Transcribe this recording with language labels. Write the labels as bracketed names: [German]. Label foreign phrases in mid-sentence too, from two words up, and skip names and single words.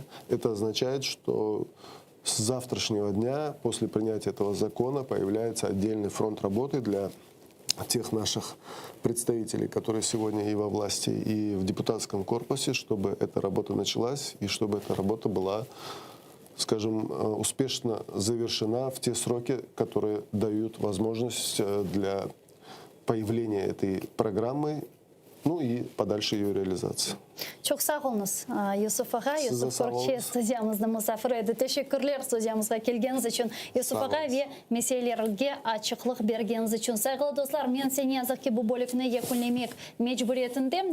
[Russian] Это означает, что с завтрашнего дня, после принятия этого закона, появляется отдельный фронт работы для тех наших представителей, которые сегодня и во власти, и в депутатском корпусе, чтобы эта работа началась и чтобы эта работа была, скажем, успешно завершена в те сроки, которые дают возможность для появления этой программы, ну и подальше ее реализации. [Crimean Tatar] Çok sağ olunuz Yusuf Ağa. Yusuf Korkçe stüdyamızda misafir edi. Teşekkürler stüdyamızga kelgeniz için. Yusuf Ağa ve meselelerge açıklık bergeniz için. Saygılı dostlar, men seni yazık ki bu bölümünü yakunlamak mecburiyetindeyim.